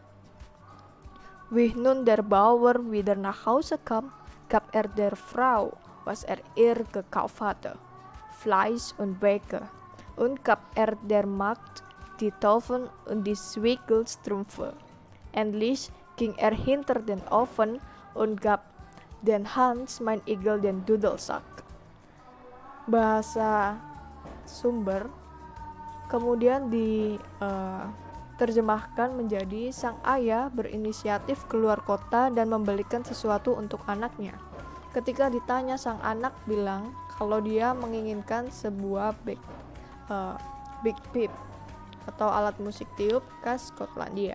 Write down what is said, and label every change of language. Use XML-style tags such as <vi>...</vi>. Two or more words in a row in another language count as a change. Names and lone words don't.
<de>Wie nun der Bauer wieder nach Hause kam, gab der Frau, was ihr gekauft hatte, Fleisch und Bacon, und gab der Magd die Taufen und die Zwickelstrümpfe. Endlich ging hinter den Ofen und gab den Hans Mein Igel den Dudelsack.</de> <id>Bahasa sumber kemudian diterjemahkan menjadi sang ayah berinisiatif keluar kota dan membelikan sesuatu untuk anaknya. Ketika ditanya, sang anak bilang kalau dia menginginkan sebuah bagpipe atau alat musik tiup khas Skotlandia.</id>